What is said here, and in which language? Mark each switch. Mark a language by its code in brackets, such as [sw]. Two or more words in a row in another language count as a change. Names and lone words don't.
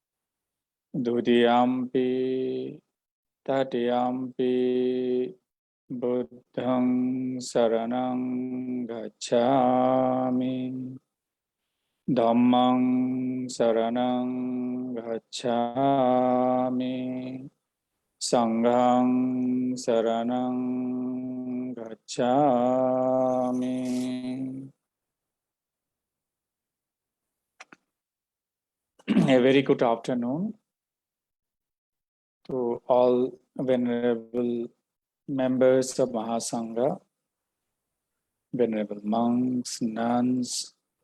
[pi] Dudiyampi tatiyampi buddhang saranang gacchami. Dhammang saranang gacchami. Sanghang saranang gacchami. [en] A very good afternoon to all venerable members of Mahasangha, venerable monks, nuns,